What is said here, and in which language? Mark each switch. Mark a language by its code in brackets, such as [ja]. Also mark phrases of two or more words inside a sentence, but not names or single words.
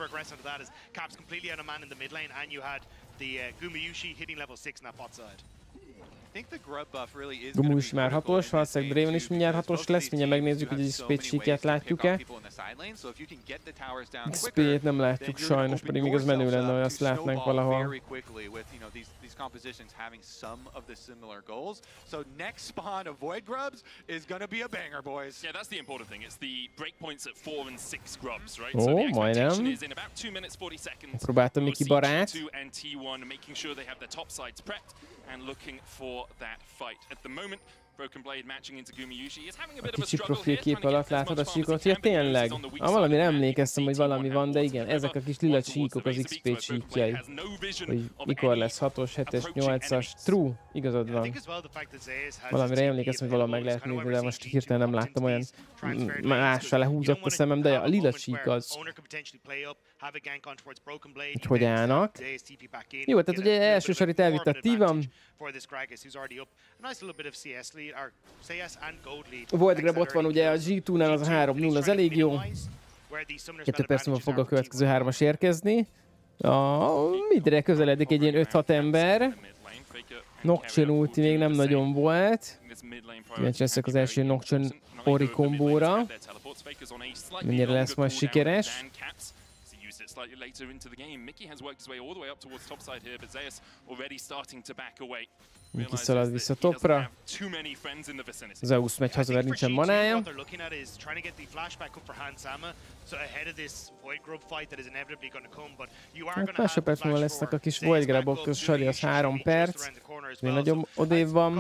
[hu] Gumus már 6-os, valószínűleg Draven is mindjárt 6-os lesz, mindjárt megnézzük, hogy egy XP-t síkját látjuk-e. XP-t nem látjuk sajnos, pedig még az menő lenne, hogy azt látnánk valahol. [en] Compositions having some of the similar goals. So next spawn of Void Grubs is gonna be a banger, boys. Yeah, that's the important thing. It's the breakpoints at 4 and 6 grubs, right? So the expectation is in about 2 minutes 40 seconds. [hu] Próbáltam Miki barát. [en] T2 and T1 making sure they have their top sides prepped and looking for that fight. At the moment, [hu] Kicsi profil kép alatt látod a síkot, ja tényleg, valamire emlékeztem, hogy valami van, de igen, ezek a kis lila síkok az XP síkjai. Hogy mikor lesz 6-os, 7-es, 8-as, true, igazad van. Valamire emlékeztem, hogy valami meg lehet nézni, de most hirtelen nem láttam olyan másra lehúzott a szemem, de a lila sík az. Hogy állnak. Jó, tehát ugye első sarit elvitt a T1. Void Grab ott van ugye a G2-nál, az a 3-0 az elég jó. 2 perc múlva fog a következő 3-as érkezni. A midre közeledik egy ilyen 5-6 ember. Nocturne ulti még nem nagyon volt. Kíváncsi leszek az első Nocturne Ori kombóra. Mennyire lesz majd sikeres. [en] Slightly later into the game. Mickey has worked his way all the way up towards top side here, but Zeus already starting to back away. [hu] Mickey szalad vissza topra. Zeus megy haza, mert nincsen manája. Hát másodperc múlva lesznek a kis Void Grabok, az Sari az 3 perc. Még nagyon odébb van.